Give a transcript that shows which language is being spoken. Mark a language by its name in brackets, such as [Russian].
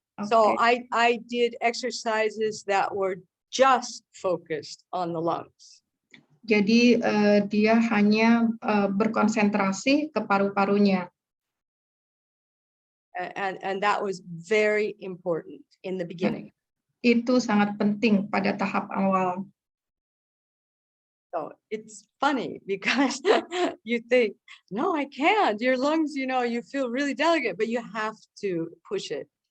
[English] So I did exercises that were just focused on the lungs. [Indonesian] Jadi dia hanya berkonsentrasi ke paru-parunya. [English] And that was very important in the beginning. [Indonesian] Itu sangat penting pada tahap awal. [English] So it's funny because you think, no, I can't. Your lungs, you feel really delicate, but you have to push it.